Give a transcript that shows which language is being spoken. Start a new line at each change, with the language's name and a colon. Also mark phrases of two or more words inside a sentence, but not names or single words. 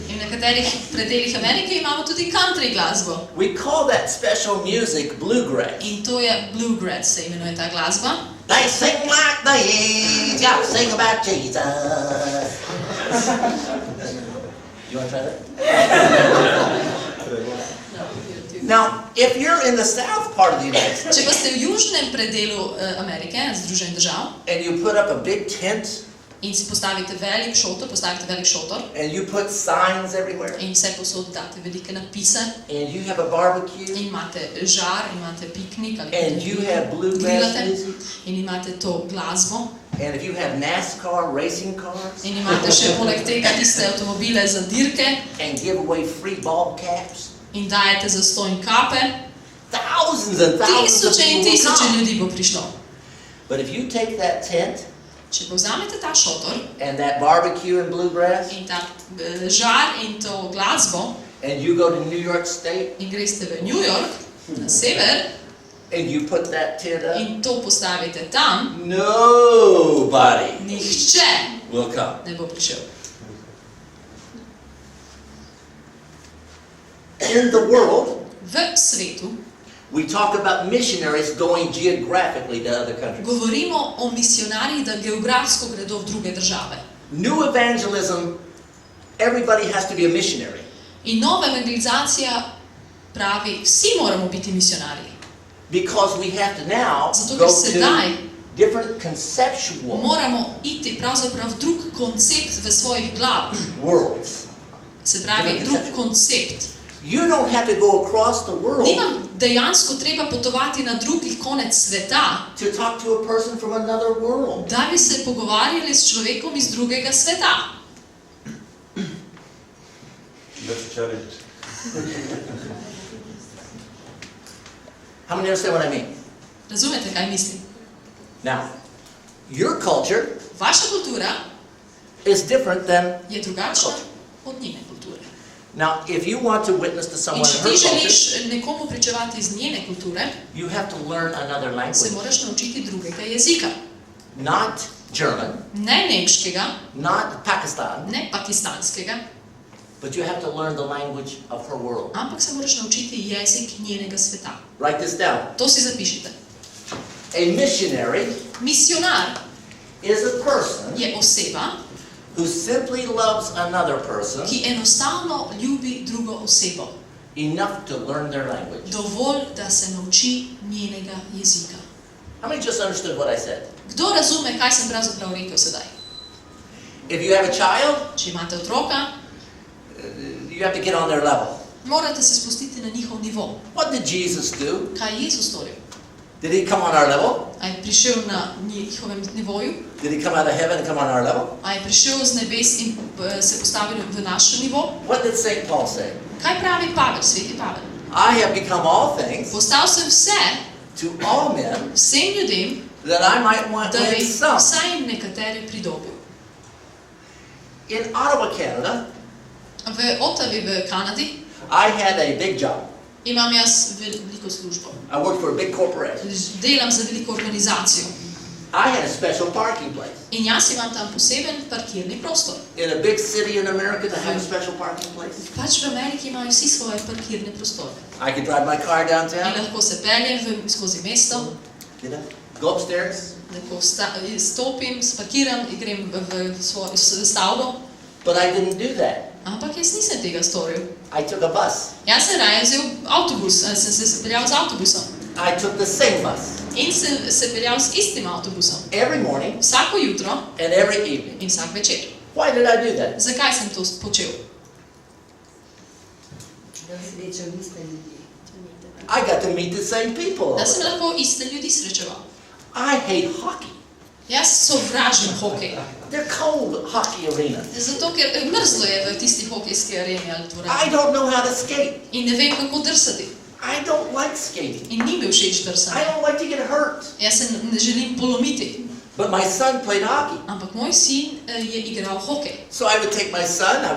Slovenian: In v nekaterih predelih Amerike imamo tudi country glasbo.
English: We call that special music bluegrass.
Slovenian: In to je bluegrass, se imenuje ta glasba.
English: They sing like they got to sing about Jesus. You want to try that? Now, if you're in the south part of the United States
Slovenian: Če pa ste v južnem predelu Amerike, Združenih držav,
English: and you put up a big tent
Slovenian: in si postavite velik šotor,
English: and you put signs everywhere
Slovenian: in vse posod date velike napise,
English: and you have a barbecue
Slovenian: in imate žar, imate piknik ali
English: and you have bluegrass
Slovenian: grilate,
English: music
Slovenian: in imate to glasbo,
English: and if you have NASCAR racing cars
Slovenian: in imate še poleg tega tiste avtomobile za dirke
English: and give away free ball caps,
Slovenian: in dajete zastonj kape,
English: thousands and thousands of
Slovenian: tisoče in
English: people will
Slovenian: tisoče
English: come.
Slovenian: ljudi bo prišlo.
English: But if you take that tent
Slovenian: Če povzamete ta šotor
English: and that barbecue and bluegrass
Slovenian: in ta žar in to glasbo
English: and you go to New York State
Slovenian: in greste v New York, na sever,
English: and you put that tent up,
Slovenian: in to postavite tam,
English: nobody
Slovenian: nihče
English: will come.
Slovenian: ne bo prišel.
English: In the world,
Slovenian: V svetu
English: we talk about missionaries going geographically to other countries.
Slovenian: govorimo o misionarjih, da geografsko gredo v druge države.
English: New evangelism, everybody has to be a missionary.
Slovenian: In nova evangelizacija pravi, vsi moramo biti misionarji.
English: Because we have to now
Slovenian: Zato
English: go
Slovenian: ker sedaj
English: to different conceptual
Slovenian: moramo iti pravzaprav v drug koncept v svojih glavah.
English: worlds.
Slovenian: Se pravi, drug koncept.
English: You don't have to go across the world
Slovenian: Nimam dejansko treba potovati na drugi konec sveta,
English: to talk to a person from another world.
Slovenian: da bi se pogovarjali s človekom iz drugega sveta.
English: That's a challenge. How many understand what I mean?
Slovenian: Razumete, kaj mislim?
English: Now, your culture
Slovenian: Vaša kultura
English: is different than
Slovenian: je drugačna od njene kulture.
English: Now, if you want to witness to
Slovenian: In
English: someone
Slovenian: če
English: in
Slovenian: ti
English: her culture,
Slovenian: želiš nekomu pričevati iz njene kulture,
English: you have to learn another
Slovenian: se
English: language.
Slovenian: moraš naučiti drugega jezika.
English: Not German,
Slovenian: Ne nemškega,
English: not Pakistan,
Slovenian: ne pakistanskega,
English: but you have to learn the language of her world.
Slovenian: ampak se moraš naučiti jezik njenega sveta.
English: Write this down.
Slovenian: To si zapišite.
English: A missionary
Slovenian: Misionar
English: is a person
Slovenian: je oseba,
English: who simply loves another person
Slovenian: ki enostavno ljubi drugo osebo.
English: enough to learn their language.
Slovenian: Dovolj, da se nauči njenega jezika.
English: How many just understood what I said?
Slovenian: Kdo razume, kaj sem pravzaprav rekel sedaj?
English: If you have a child,
Slovenian: Če imate otroka,
English: you have to get on their level.
Slovenian: morate se spustiti na njihov nivo.
English: What did Jesus do?
Slovenian: Kaj je Jezus storil?
English: Did he come on our level?
Slovenian: A je prišel na njihovem nivoju?
English: Did he come out of heaven and come on our level?
Slovenian: A je prišel z nebes in se postavil v naš nivo?
English: What did St. Paul say?
Slovenian: Kaj pravi Pavel, sveti Pavel?
English: I have become all things
Slovenian: Postal sem vse,
English: to all men,
Slovenian: vsem ljudem,
English: that I might
Slovenian: da bi
English: win some.
Slovenian: vsaj nekatere pridobil.
English: In Ottawa, Canada,
Slovenian: V Ottawi v Kanadi
English: I had a big job.
Slovenian: imam jaz veliko službo.
English: I worked for a big corporation.
Slovenian: Delam za veliko organizacijo.
English: I had a special parking place.
Slovenian: In jaz imam tam poseben parkirni prostor.
English: In a big city in America to have a special parking place.
Slovenian: Pač v Ameriki imajo vsi svoje parkirne prostore.
English: I could drive my car
Slovenian: In
English: downtown,
Slovenian: lahko se peljem skozi mesto,
English: go upstairs,
Slovenian: lahko stopim, spakiram in grem v svojo stavbo.
English: but I didn't do that.
Slovenian: Ampak jaz nisem tega storil.
English: I took a bus.
Slovenian: Jaz sem raje vzel avtobus, sem se peljal z avtobusom.
English: I took the same bus
Slovenian: In sem se peljal z istim avtobusom.
English: every morning
Slovenian: Vsako jutro
English: and every evening.
Slovenian: in vsak večer.
English: Why did I do that?
Slovenian: Zakaj sem to počel? Da srečal iste ljudi.
English: I got to meet the same people. all
Slovenian: Da
English: the
Slovenian: sem
English: time.
Slovenian: lahko iste ljudi srečeval.
English: I hate hockey.
Slovenian: Jaz sovražim hokej.
English: They're cold hockey arenas.
Slovenian: Zato, ker mrzlo je v tisti hokejski areni ali
English: I
Slovenian: dvorani.
English: don't know how to skate.
Slovenian: In ne vem, kako drsati.
English: I don't like skating.
Slovenian: In ni mi všeč
English: I
Slovenian: drsanje.
English: don't like to get hurt.
Slovenian: Jaz se ne želim polomiti.
English: But my son played hockey.
Slovenian: Ampak moj sin je igral hokej.
English: So I would take my son, I would